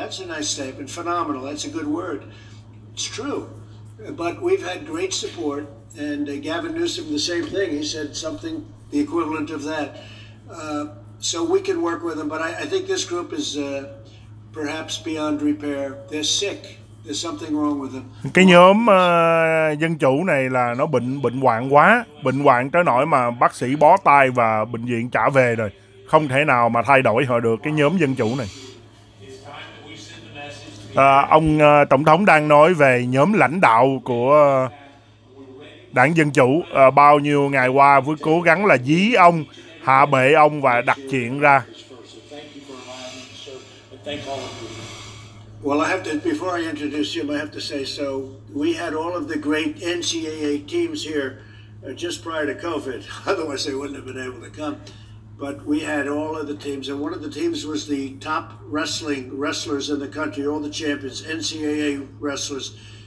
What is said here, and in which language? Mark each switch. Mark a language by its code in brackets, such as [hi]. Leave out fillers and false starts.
[en] That's a nice statement. Phenomenal. That's a good word. It's true. But we've had great support. And Gavin Newsom, the same thing. He said something the equivalent of that. So we can work with them. But I think this group is perhaps beyond repair. They're sick. There's something wrong with them. [vi] Cái nhóm dân chủ này là nó bệnh hoạn quá, bệnh hoạn tới nỗi mà bác sĩ bó tay và bệnh viện trả về rồi, không thể nào mà thay đổi họ được cái nhóm dân chủ này. Ông tổng thống đang nói về nhóm lãnh đạo của đảng Dân Chủ bao nhiêu ngày qua với cố gắng là dí ông, hạ bệ ông và đặt chuyện ra. [en] Well, before I introduce him, I have to say, so we had all of the great NCAA teams here just prior to COVID. Otherwise, they wouldn't have been able to come. But we had all of the teams, and one of the teams was the top wrestlers in the country, all the champions, NCAA wrestlers.